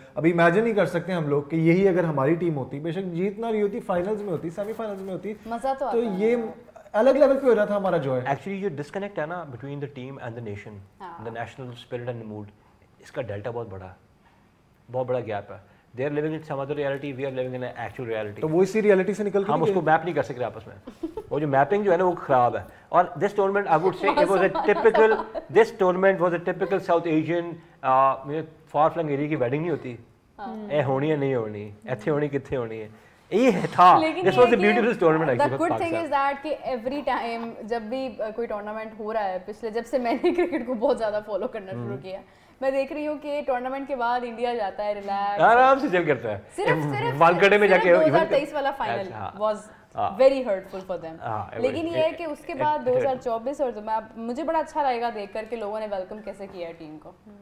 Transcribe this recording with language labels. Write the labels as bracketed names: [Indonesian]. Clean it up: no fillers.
[Urdu] ابھی امیجن نہیں کر سکتے ہم لوگ کہ یہی اگر ہماری ٹیم ہوتی, بے شک جیت نہ رہی ہوتی, فائنلز میں ہوتی, سیمی فائنلز میں ہوتی, مزہ تو یہ الگ لیول پہ ہو رہا تھا ہمارا جو ہے. ایکچولی یہ ڈسکنیکٹ ہے نا [English] between the team and the nation, the national spirit and mood, [Urdu] اس کا ڈیلٹا بہت بڑا ہے, بہت بڑا گیپ ہے. [English] They are living in some other reality, we are living in an actual reality. [Urdu] تو وہ اسی ریالٹی سے نکل کے ہم اس کو میپ نہیں کر سکتے آپس میں, وہ جو میپنگ جو ہے نا وہ خراب ہے. اور [English] this tournament I would say it was a typical, this tournament was a typical South Asian far flung area [Urdu] کی ویڈنگ نہیں ہوتی, [Punjabi] اے ہونی ہے نہیں ہونی, ایتھے ہونی کتنے ہونی ہے. [Urdu] یہ تھا [English] this was the beautiful tournament the actually good thing is that [Urdu] کہ [English] every time [Urdu] جب بھی کوئی ٹورنامنٹ ہو رہا ہے پچھلے جب سے میں نے کرکٹ کو بہت زیادہ فالو کرنا شروع کیا میں دیکھ رہی ہوں کہ ٹورنامنٹ کے بعد انڈیا جاتا ہے ریلیکس آرام سے چل کرتا ہے صرف والکڑے میں جا کے 2023 والا final [English] was very hurtful for them [Urdu] لیکن یہ ہے کہ اس کے بعد 2024 اور مجھے بڑا اچھا لگے گا دیکھ کر کہ لوگوں نے ویلکم کیسے کیا ہے ٹیم کو